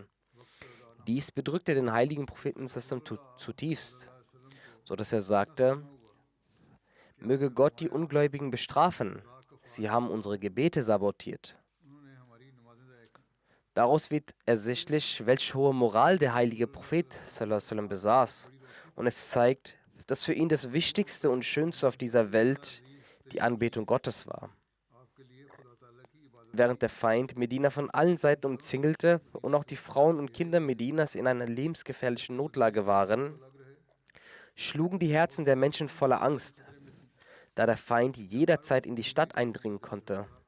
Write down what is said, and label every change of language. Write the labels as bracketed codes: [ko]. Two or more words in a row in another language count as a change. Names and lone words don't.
[de] Dies bedrückte den heiligen Propheten zutiefst, sodass er sagte, möge Gott die Ungläubigen bestrafen. Sie haben unsere Gebete sabotiert. Daraus wird ersichtlich, welche hohe Moral der heilige Prophet [ar] صلى الله عليه وسلم [de] besaß. Und es zeigt, dass für ihn das Wichtigste und Schönste auf dieser Welt die Anbetung Gottes war. Während der Feind Medina von allen Seiten umzingelte und auch die Frauen und Kinder Medinas in einer lebensgefährlichen Notlage waren, schlugen die Herzen der Menschen voller Angst, da der Feind jederzeit in die Stadt eindringen konnte.